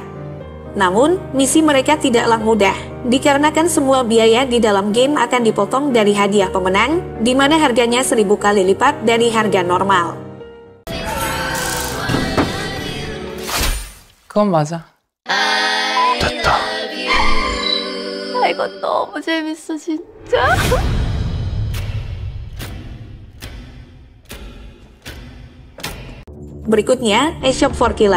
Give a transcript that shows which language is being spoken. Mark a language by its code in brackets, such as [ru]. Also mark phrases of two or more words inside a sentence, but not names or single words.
[id] Namun, misi mereka tidaklah mudah, dikarenakan semua biaya di dalam game akan dipotong dari hadiah pemenang, di mana harganya 1000 kali lipat dari harga normal. [ko] 그건 맞아. 됐다. 이거 너무 재밌어 진짜. [id] Berikutnya, A Shop for Killer.